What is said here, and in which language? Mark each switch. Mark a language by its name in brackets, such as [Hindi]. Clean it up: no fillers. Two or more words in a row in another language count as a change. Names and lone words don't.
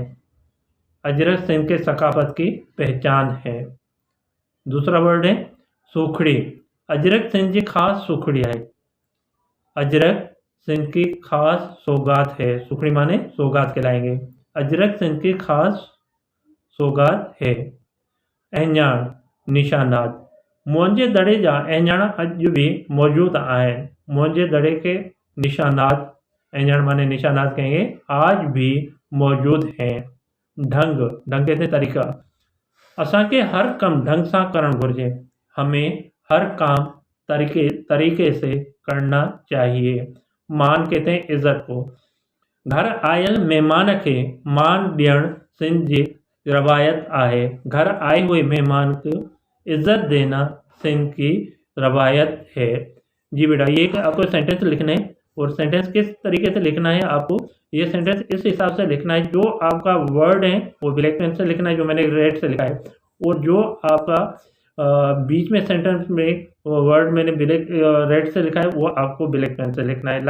[Hindi] अजरक सिंह के सकाफत की पहचान है। दूसरा वर्ड है सुखड़ी। अजरक सिंह जी खास सुखड़ी है। अजरक सिंह की खास सौगात है। सुखड़ी माने सौगात कहलाएंगे। अजरक सिंह की खास सौगात है। अहंजाण निशानात। [Sindhi] मुंहिंजे दड़े जा अहंजाण अॼु बि मौजूद आहिनि। [Hindi] मुंहिंजे दड़े के निशानात, अहंजाण माने निशानात कहेंगे, आज भी मौजूद हैं। ढंग, ढंग कहते हैं तरीका। [Sindhi] असांखे हर कम ढंग सां करणु घुरिजे। [Hindi] हमें हर काम तरीके से करना चाहिए। मान कहते हैं इज्जत को। [Sindhi] घर आयल महिमान खे मान ॾियणु सिंध जी रवायत आहे। [Hindi] घर आए हुए मेहमान को इज्जत देना सिंध की रवायत है। जी बेटा, ये आपको सेंटेंस लिखना है, और सेंटेंस किस तरीके से लिखना है आपको, ये सेंटेंस इस हिसाब से लिखना है, जो आपका वर्ड है वो [English] black pen [Hindi] से लिखना है, जो मैंने रेड से लिखा है, और जो आपका बीच में सेंटेंस में वर्ड मैंने [English] black red [Hindi] से लिखा है वो आपको [English] black pen [Hindi] से लिखना है।